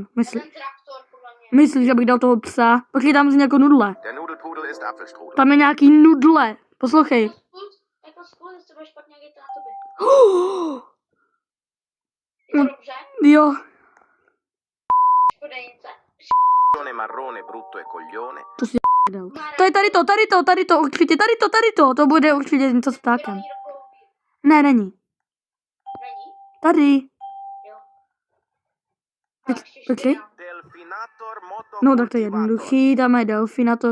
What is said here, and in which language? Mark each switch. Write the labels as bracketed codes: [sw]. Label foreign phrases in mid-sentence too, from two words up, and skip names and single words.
[cs] To je ten traktor, podle mě. Myslíš, že bych dal toho psa? Počkej, tam zní jako nudle. [de] Der Nudelpudel ist Apfelstrudel. [cs] Tam je nějaký nudle. Poslouchej. Jako zkus, jestli bude špatně, jak je to na tobě. No. Je to dobře? Jo. Škodenice. [it] Marrone, marrone, brutto e coglione. [cs] To je tady to, určitě, tady to. To bude určitě něco s ptákem. Ne, není. Není? Tady. Jo. Počkej. Delfinator moto. No tak to je jednoduchý, tam je delfinator,